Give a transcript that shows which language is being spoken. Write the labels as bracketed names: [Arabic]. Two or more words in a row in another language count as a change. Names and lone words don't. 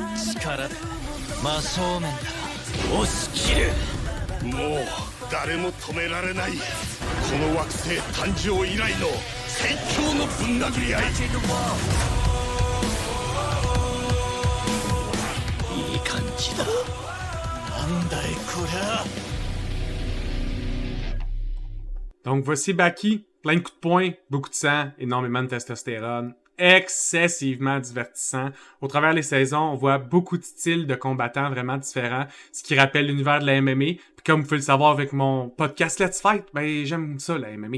[Japanese] 力で真正面から押し切る。もう誰も止められない。この惑星誕生以来の最強のぶん殴り合い。いい感じだ。なんだいこりゃ。 [French] Donc voici Baki, plein de coups de poing, beaucoup de sang, énormément de testostérone, excessivement divertissant. Au travers des saisons, on voit beaucoup de styles de combattants vraiment différents, ce qui rappelle l'univers de la MMA. Puis comme vous pouvez le savoir avec mon podcast Let's Fight, ben j'aime ça la MMA.